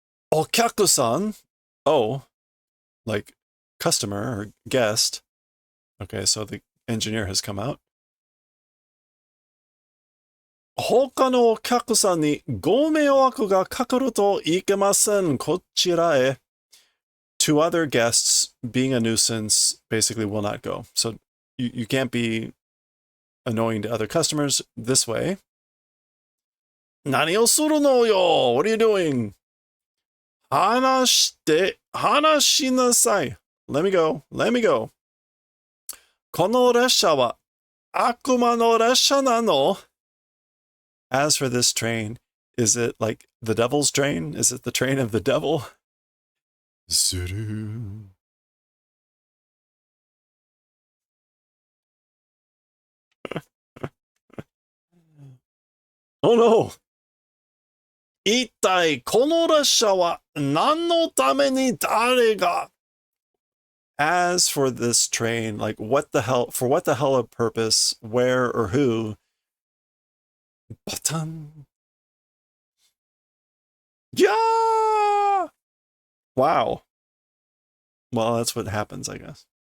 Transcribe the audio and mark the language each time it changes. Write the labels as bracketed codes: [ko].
[ja] Okyaku-san. [en] Oh, like customer or guest. Okay, so the engineer has come out. [ja] 他のお客さんにご迷惑がかかるといけません。こちらへ. [en] To other guests, being a nuisance basically will not go. So you can't be annoying to other customers this way. [ja] 何をするのよ? [en] What are you doing? [ja] 話しなさい. [en] Let me go. [ja] この列車は悪魔の列車なの? [en] As for this train, is it like the devil's train? Is it the train of the devil? [ja] Zuru. [en] Oh no! [ja] 一体この列車は何のために誰が [en] As for this train, like what the hell, for what the hell of purpose, where or who, button. Yeah! Wow. Well, that's what happens, I guess.